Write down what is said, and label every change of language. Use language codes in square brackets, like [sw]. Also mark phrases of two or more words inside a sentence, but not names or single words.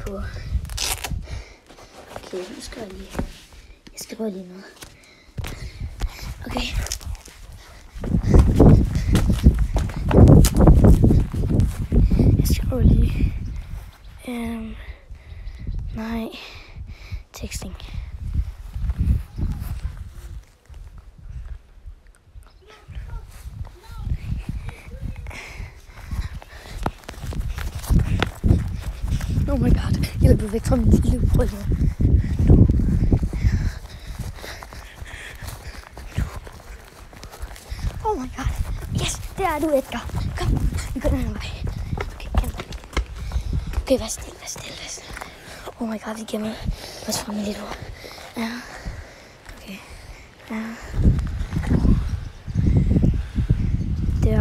[da] Okay, nu skal jeg lige... Jeg skriver lige noget. Okay. Jeg skriver lige. Nej. Texting. [en] Oh my god. [da] Jeg løber væk fra min lille brødre. [en] Oh my god. Yes, [da] der er du, Edgar. Kom, vi går den her vej. Okay, vær stille. [en] Oh my god, [da] vi gemmer os fra min lille bror. Ja. Okay. Ja. Der.